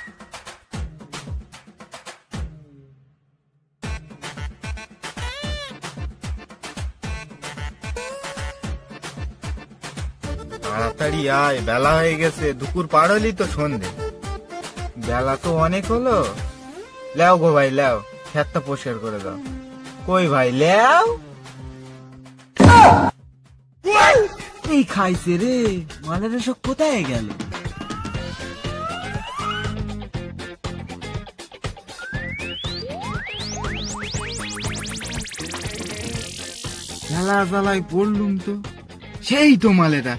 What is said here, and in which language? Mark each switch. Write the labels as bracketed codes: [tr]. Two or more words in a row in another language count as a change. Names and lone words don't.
[bn] তাড়াতাড়ি আয়, বেলা হয়ে গেছে, দুপুর পার হলি তো সন্ধে। বেলা তো অনেক হলো। লেও গো ভাই লেও, খেতটা পরিষ্কার করে দাও। কই ভাই লেও। এই খাইছে রে, মালের সব কোথায় গেল? জ্বালা জ্বালায় পড়লুম তো, সেই তো মালেরা।